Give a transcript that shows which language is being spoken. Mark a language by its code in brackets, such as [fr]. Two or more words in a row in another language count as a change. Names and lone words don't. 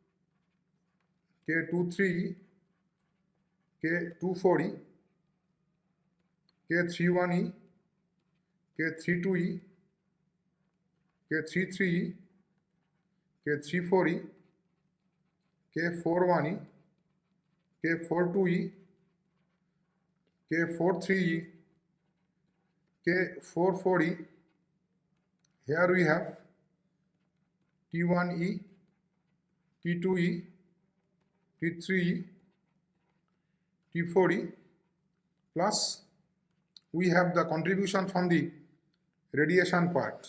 [en] K23E, K24E, K31E, K32E, K33E, K34E, K41E, K42E, K43E, K44E. Here we have T1E, T2E, T3E, T4E, plus we have the contribution from the radiation part.